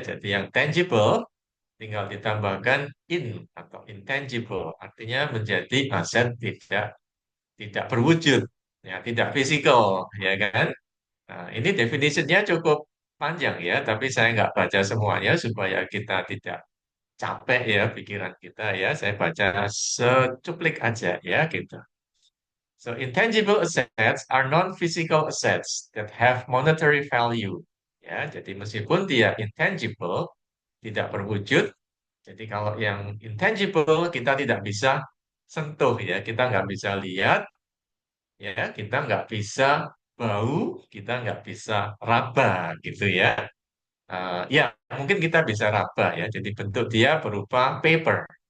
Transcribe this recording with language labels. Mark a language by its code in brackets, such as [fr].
[id] Jadi yang tangible tinggal ditambahkan in atau intangible, artinya menjadi aset tidak berwujud ya, tidak fisikal ya kan. Nah, ini definisinya cukup panjang ya, tapi saya nggak baca semuanya supaya kita tidak capek ya pikiran kita ya. Saya baca secuplik aja ya gitu. [en] So intangible assets are non-physical assets that have monetary value. [id] Ya, jadi meskipun dia intangible, tidak berwujud. Jadi kalau yang intangible kita tidak bisa sentuh ya, kita nggak bisa lihat, ya, kita nggak bisa bau, kita nggak bisa raba gitu ya. Ya, mungkin kita bisa raba ya. Jadi bentuk dia berupa paper.